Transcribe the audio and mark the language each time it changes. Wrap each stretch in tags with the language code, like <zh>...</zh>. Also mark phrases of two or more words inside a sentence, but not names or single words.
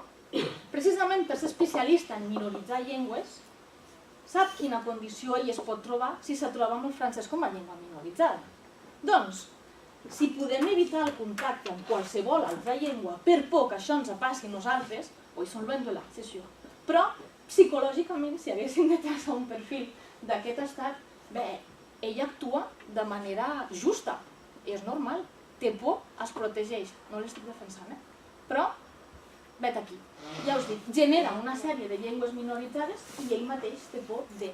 <ca>Precisament per ser especialista en minoritzar llengües, sap quina condició ell es pot trobar si se troba amb el francès com a llengua minoritzada. Doncs, si podem evitar el contacte amb qualsevol altra llengua per por que això ens passi a nosaltres, oi són</ca> <fr>loin de là, c'est sûr.</fr> <ca>Però, psicològicament, si haguéssim de traçar un perfil d'aquest estat, ell actua de manera justa, és normal, té por, es protegeix, no l'estic defensant, però vet aquí, ja us dic, genera una sèrie de llengües minoritzades i ell mateix té por de.</ca>